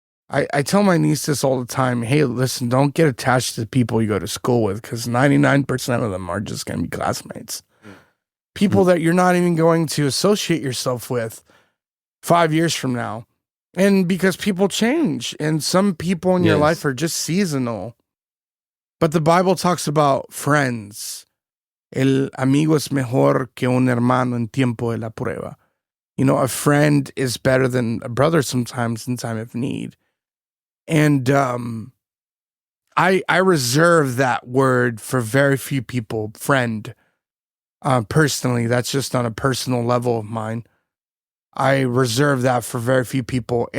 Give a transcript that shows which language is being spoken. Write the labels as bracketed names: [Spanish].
[English] I tell my niece this all the time. Hey, listen, don't get attached to the people you go to school with, because 99% of them are just going to be classmates. People that you're not even going to associate yourself with 5 years from now. And because people change, and some people in your life Yes. are just seasonal. But the Bible talks about friends. [Spanish] El amigo es mejor que un hermano en tiempo de la prueba. [English] You know, a friend is better than a brother sometimes in time of need. And I reserve that word for very few people, friend. Personally, that's just on a personal level of mine. I reserve that for very few people.